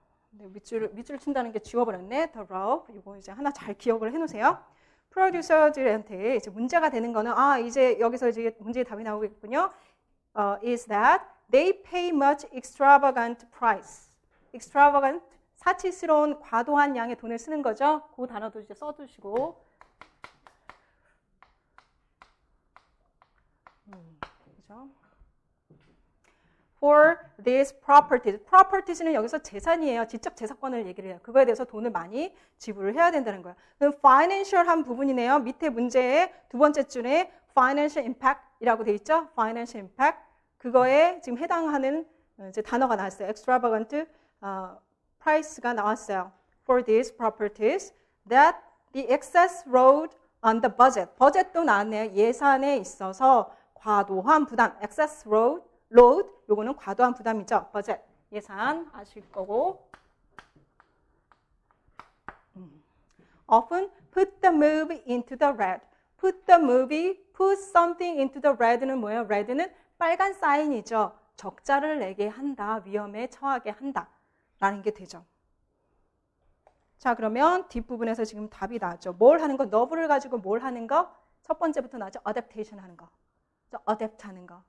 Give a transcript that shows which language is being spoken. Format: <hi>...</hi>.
<ko>밑줄을 친다는 게 지워버렸네.</ko> <en>The rub.</en> <ko>이거 이제 하나 잘 기억을 해놓으세요. 프로듀서들한테 이제 문제가 되는 거는 이제 여기서 이제 문제의 답이 나오겠군요.</ko> <en>Is that they pay much extravagant price.</en> <ko>extravagant 사치스러운 과도한 양의 돈을 쓰는 거죠. 그 단어도 이제 써두시고. 그죠?</ko> <en>For these properties.</en> <ko>properties는 여기서 재산이에요. 지적 재산권을 얘기를 해요. 그거에 대해서 돈을 많이 지불을 해야 된다는 거예요. 그럼 financial한 부분이네요. 밑에 문제의 두 번째 줄에 financial impact이라고 돼 있죠. financial impact. 그거에 지금 해당하는 이제 단어가 나왔어요. extravagant price가 나왔어요.</ko> <en>For these properties that the excess load on the budget.</en> <ko>budget도 나왔네요. 예산에 있어서 과도한 부담. excess load, 요거는 과도한 부담이죠. budget, 예산 아실 거고.</ko> <en>Often put the movie into the red. put something into the red는 뭐예요?</en> <ko>red는 빨간 사인이죠. 적자를 내게 한다, 위험에 처하게 한다 라는 게 되죠. 자, 그러면 뒷부분에서 지금 답이 나왔죠. 뭘 하는 거? 너브를 가지고 뭘 하는 거? 첫 번째부터 나왔죠. adaptation 하는 거. adapt 하는 거.</ko>